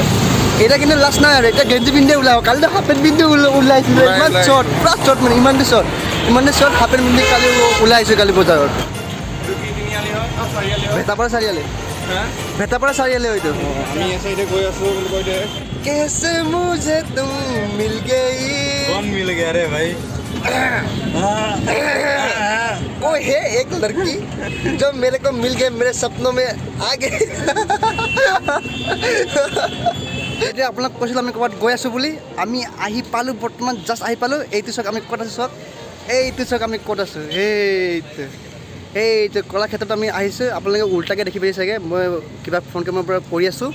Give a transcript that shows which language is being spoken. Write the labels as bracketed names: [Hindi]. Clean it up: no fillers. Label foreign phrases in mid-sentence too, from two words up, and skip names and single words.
[Assamese] এতিয়া কিন্তু লাজ নাই আৰু, এতিয়া গেঞ্জি পিন্ধিয়ে ওলাই আহোঁ। কালিতো [English] half pant [Assamese] পিন্ধি ওলাইছিলোঁ, ইমান শ্বৰ্ট, পূৰা শ্বৰ্ট মানে, ইমানটো শ্বৰ্ট [English] half pant [Assamese] পিন্ধি কালি ওলাই আহিছোঁ কালি বজাৰত। ভেটাপাৰা চাৰিআলি, ভেটাপাৰা চাৰিআলি হয়তো। আমি এই চাইডে গৈ আছোঁ বুলি কৈ দে। [Hindi] कैसे मुझे तुम मिल गई, कौन मिल गया रे भाई? वो है एक लड़की जो मेरे को मिल गई, मेरे सपनों में आ गई। [Assamese] এতিয়া আপোনাক কৈছিলোঁ আমি ক'ৰবাত গৈ আছোঁ বুলি, আমি আহি পালোঁ, বৰ্তমান জাষ্ট আহি পালোঁ। এইটো চাওক আমি ক'ত আছোঁ, চাওক এইটো চাওক আমি ক'ত আছোঁ, এইটো এইটো কলাক্ষেত্ৰত আমি আহিছোঁ। আপোনালোকে উল্টাকৈ দেখি পাইছে চাগে, মই কিবা ফোন কেমেৰাৰ পৰা কৰি আছোঁ।